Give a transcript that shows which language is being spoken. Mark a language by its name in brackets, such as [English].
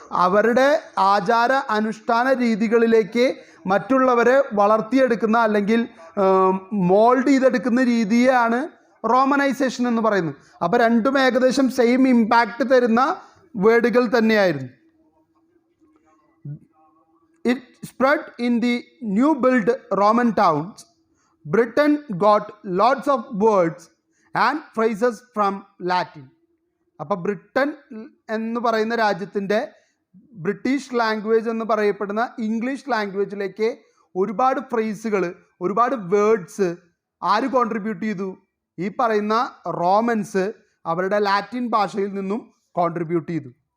[Malayalam] അവരുടെ ആചാര അനുഷ്ഠാന രീതികളിലേക്ക് മറ്റുള്ളവരെ വളർത്തിയെടുക്കുന്ന അല്ലെങ്കിൽ മോൾഡ് ചെയ്തെടുക്കുന്ന രീതിയാണ് റോമനൈസേഷൻ എന്ന് പറയുന്നത്. അപ്പോൾ രണ്ടും ഏകദേശം സെയിം ഇമ്പാക്റ്റ് തരുന്ന വേർഡുകൾ തന്നെയായിരുന്നു. [English] It spread in the new build Roman towns. Britain got lots of words and phrases from Latin. [Malayalam] അപ്പോൾ ബ്രിട്ടൻ എന്ന് പറയുന്ന രാജ്യത്തിൻ്റെ ബ്രിട്ടീഷ് ലാംഗ്വേജ് എന്ന് പറയപ്പെടുന്ന ഇംഗ്ലീഷ് ലാംഗ്വേജിലേക്ക് ഒരുപാട് ഫ്രേസുകൾ, ഒരുപാട് വേർഡ്സ് ആര് കോൺട്രിബ്യൂട്ട് ചെയ്തു? ഈ പറയുന്ന റോമൻസ് അവരുടെ ലാറ്റിൻ ഭാഷയിൽ നിന്നും കോൺട്രിബ്യൂട്ട് ചെയ്തു.